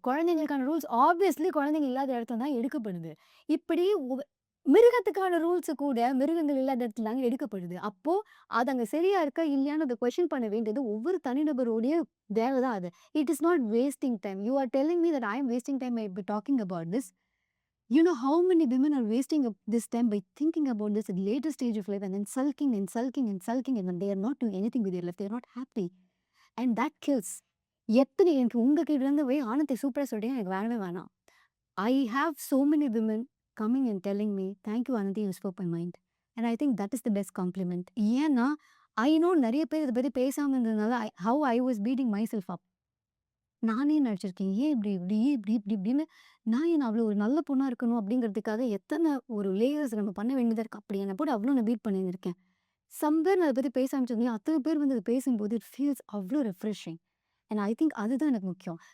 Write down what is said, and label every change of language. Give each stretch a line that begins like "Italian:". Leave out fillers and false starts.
Tamil: குழந்தைங்களுக்கான rules obviously குழந்தைங்க இல்லாத இடத்துல தான் எடுக்கப்படுது. இப்படி மிருகத்துக்கான ரூல்ஸு கூட மிருகங்கள் இல்லாத இடத்துல தாங்க எடுக்கப்படுது. அப்போது அது அங்கே சரியா இருக்கா இல்லையான்னு அதை கொஷின் பண்ண வேண்டியது ஒவ்வொரு தனிநபருடைய வேலை தான் அது.
English: It is not wasting time. You are telling me that I am wasting time by talking about this. You know how many women are wasting this time by thinking about this at later stage of life and then sulking and then they are not doing anything with their life. They are not happy. And that kills.
Tamil: எத்தனை எனக்கு உங்ககிட்ட இருந்து போய் ஆனந்தை சூப்பராக சொல்கிறீங்க, எனக்கு வேணவே வேணாம்.
English: I have so many women coming and telling me, thank you Ananthi, you spoke my mind. And I think that is the best compliment.
Tamil: ஏன்னா
English: I know
Tamil: நிறைய பேர் இதை பற்றி பேசாமல் இருந்ததுனால
English: how I was beating myself up.
Tamil: நானே நினச்சிருக்கேன் ஏன் இப்படி இப்படி இப்படி இப்படி இப்படின்னு நான் ஏன் அவ்வளோ ஒரு நல்ல பொண்ணாக இருக்கணும் அப்படிங்கிறதுக்காக எத்தனை ஒரு லேயர்ஸ் நம்ம பண்ண வேண்டியதாக இருக்குது. அப்படி என்னை போட்டு அவ்வளோ நான் பீட் பண்ணியிருக்கேன். சம்பேர் நான் அதை பற்றி பேச ஆரம்பிச்சோம். அத்தனை பேர் வந்து அதை பேசும்போது
English: it feels
Tamil: அவ்வளோ ரெஃப்ரெஷிங்.
English: and I think
Tamil: அதுதான் எனக்கு முக்கியம்.